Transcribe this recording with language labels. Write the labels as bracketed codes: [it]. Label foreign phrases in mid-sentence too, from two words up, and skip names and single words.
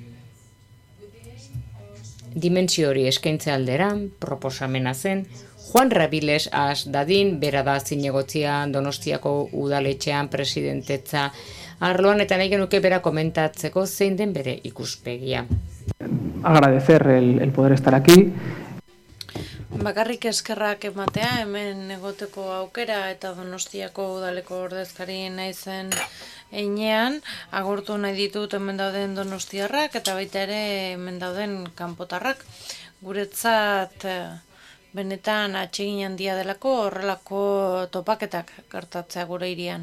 [eu] Dimentsio hori eskaintze aldera, proposamena zen, Juan Rabiles has dadin, bera da zinegotzia Donostiako udaletxean presidentetza arloan, eta nahi genuke bera komentatzeko zein den bere ikuspegia. [es] Agradecer el poder estar aquí. [eu] Bakarrik eskerrak ematea, hemen egoteko aukera eta Donostiako udaleko ordezkari naizen heinean, agurtu nahi ditut hemen dauden donostiarrak eta baita ere hemen dauden kanpotarrak. Guretzat benetan atsegin handia delako horrelako topaketak gertatzea gure hirian.